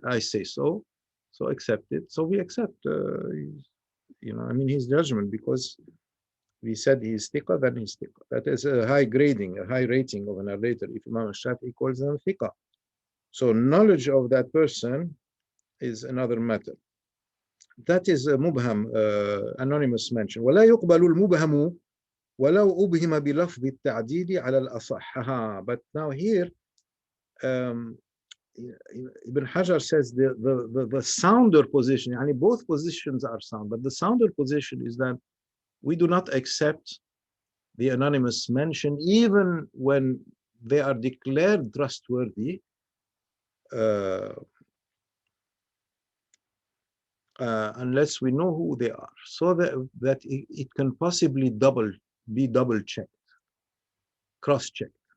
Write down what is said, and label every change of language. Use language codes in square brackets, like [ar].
[en] I say so, so accept it. So we accept, his judgment, because we said he is thiqa, then he's thiqa. That is a high grading, a high rating of a narrator if Imam Shafi'i calls them thiqa. So knowledge of that person is another matter. That is a mubham, anonymous mention. [ar] ولا يقبل المبهم ولو أبهم بلفظ التعديل على الأصح. [en] But now here, Ibn Hajar says the sounder position, both positions are sound, but the sounder position is that we do not accept the anonymous mention even when they are declared trustworthy, unless we know who they are, so that it can possibly be double checked, cross checked.